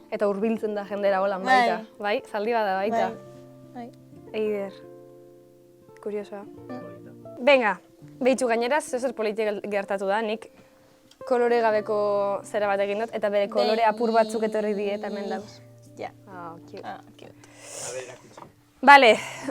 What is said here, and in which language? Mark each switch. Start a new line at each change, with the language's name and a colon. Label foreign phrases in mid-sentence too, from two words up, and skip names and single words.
Basque: Eta hurbiltzen da jendera holan baita. Bai, zaldi bada baita. Bai. Eider. Kuriosoa. Venga, beitu gainera, zer politik gertatu da, nik kolore gabeko zera bat egin dut, eta bere kolore apur batzuk etorri die eta hemen dauz. Ja. Cute. Cute. A ber, erakutsi. Vale.